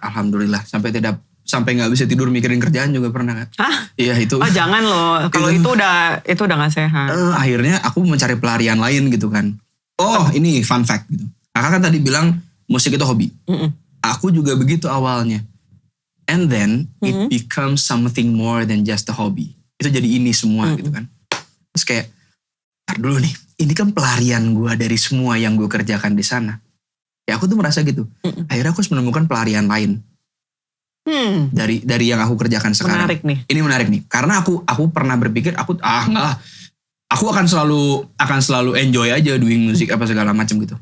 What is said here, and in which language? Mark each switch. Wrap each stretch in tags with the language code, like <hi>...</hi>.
<id>alhamdulillah sampai nggak bisa tidur mikirin kerjaan juga pernah kak. Hah? Iya itu. Oh jangan loh, kalau itu udah gak sehat. Akhirnya aku mencari pelarian lain gitu kan. Oh ini fun fact gitu. Kakak kan tadi bilang musik itu hobi. Aku juga begitu awalnya.</id> <en>And then it becomes something more than just a hobby.</en> <id>Itu jadi ini semua gitu kan. Terus kayak, ntar dulu nih, ini kan pelarian gue dari semua yang gue kerjakan di sana. Ya aku tuh merasa gitu. Akhirnya aku harus menemukan pelarian lain. Dari yang aku kerjakan sekarang. Menarik nih. Ini menarik nih. Karena aku pernah berpikir aku akan selalu enjoy aja doing musik apa segala macam gitu.</id>